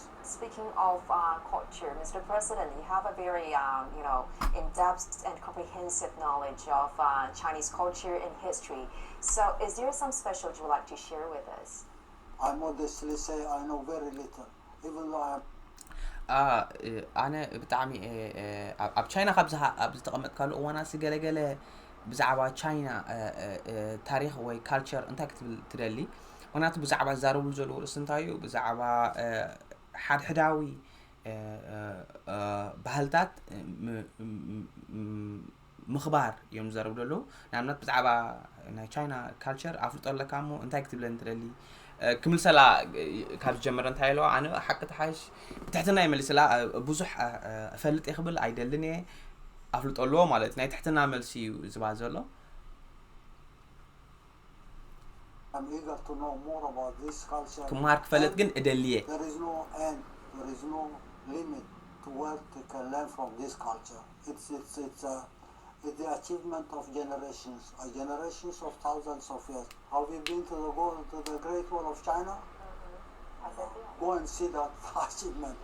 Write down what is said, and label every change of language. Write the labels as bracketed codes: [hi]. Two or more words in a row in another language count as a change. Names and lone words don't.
[en] Speaking of culture, Mr. President, you have a very, in-depth and comprehensive knowledge of Chinese culture and history. So is there some special you would like to share with us? I modestly say I know very little, even though I am [ti] ኣነ ብጣዕሚ ኣብ ቻይና ኣብ ዝተቐመጥካሉ እዋናት ገለገለ ብዛዕባ ቻይና ታሪክ ወይ ካልቸር እንታይ ክትብል ትደሊ ምክንያቱ ብዛዕባ ዝዛረብሉ ዘለዉ ርእሲ እንታይ እዩ ብዛዕባ ሓድሕዳዊ ባህልታት ምኽባር እዮም ዝዛረቡ ዘለዉ ንኣብነት ብዛዕባ ናይ ቻይና ካልቸር ኣፍልጦለካ እሞ እንታይ ክትብለን ትደሊ ክምልሰላ ካብ ዝጀመረ እንታይ ኢለዋ ኣነ ሓቂ ተሓሽ ብትሕትና ይመልስላ ብዙሕ እፈልጥ ይኽብል ኣይደልን እየ ኣፍልጦለዎ ማለት ናይ ትሕትና መልሲ እዩ ዝባል ዘሎ [en] I'm eager to know more about this culture. [ti] ክምሃር ክፈልጥ ግን እደልየ [en] There is no end, there is no limit to what they can learn from this culture. It's the achievement of generations of thousands of years. Have you been to the Great Wall of China? Go and see that achievement.